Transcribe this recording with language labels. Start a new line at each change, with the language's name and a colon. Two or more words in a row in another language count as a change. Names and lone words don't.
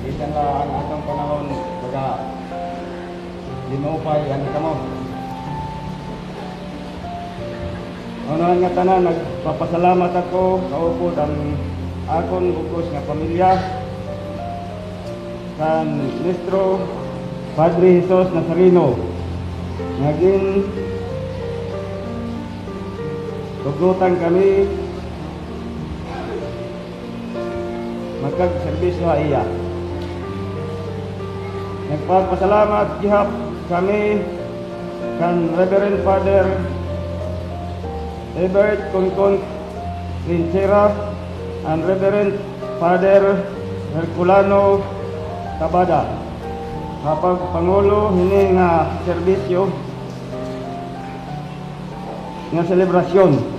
Hiligaynon: bisan la ang atong panahon baga dinupay ang kamo. Unahan nga tanan, nagpapasalamat ako kaupod ang akon bugos nga pamilya kan Nuestro Padre Jesus Nazareno. Naging tuglutan kami magkag-serbisyo sa iya. Nagpapasalamat gihap kami kan Reverend Father Ebert Concon Rincera and Reverend Father Herculano Tabada kapag Pangulo hini nga serbisyo nga selebrasyon.